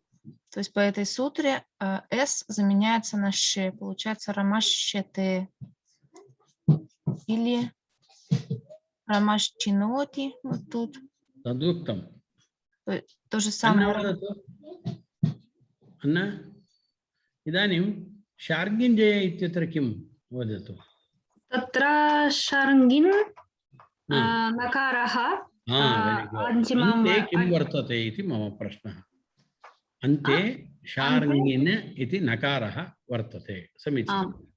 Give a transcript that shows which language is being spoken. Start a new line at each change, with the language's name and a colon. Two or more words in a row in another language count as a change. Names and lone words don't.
Russian: То есть по этой сутре «с» заменяется на «ш». Получается «рамащете» или «рамащиноти». Вот тут. То же самое. Анна,
Sanskrit: иданим शार्ङ्गिञ्जय इत्यत्र किं वदतु? तत्र शार्ङ्गिन् नकारः अन्ते किं वर्तते इति मम प्रश्नः. अन्ते शार्ङ्गिन् इति नकारः वर्तते.